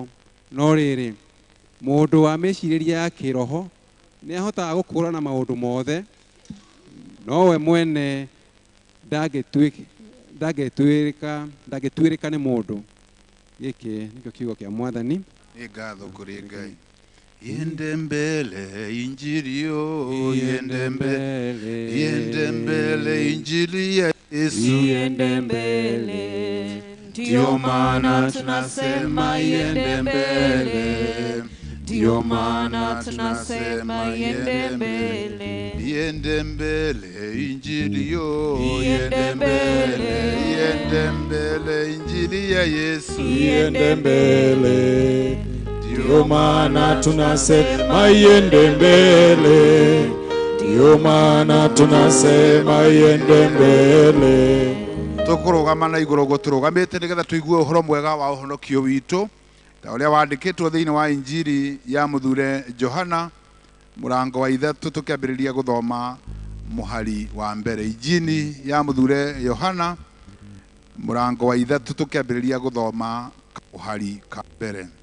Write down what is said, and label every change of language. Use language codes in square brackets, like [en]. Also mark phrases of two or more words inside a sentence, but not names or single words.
[ki] No riri mundu wa meciriria ya kiroho ni ahotaga gukurana maundu mothe, no we mwene ndangituirika ni mundu. Giki nikio kiugo kia Mwathani. Ngatho kuri Ngai. [sw] Yende mbele injirio, yende mbele injili ya Yesu, yende mbele, ndio maana tunasema yende mbele, ndio maana tunasema yende mbele, yende mbele injirio, yende mbele injili ya Yesu, yende mbele, ndio maana tunasema yende mbele, ndio maana tunasema yende mbele. [ki] Tukurugama na iguru guturugamite nigetha tuigue uhoro mwega wa uhonokio witu ta uria wandikitwo thiini wa injiri ya muthure Johana murango wa 3 tukiambiriria guthoma muhari wa mbere. Injini ya muthure Yohana murango wa 3 tukiambiriria guthoma muhari ka mbere.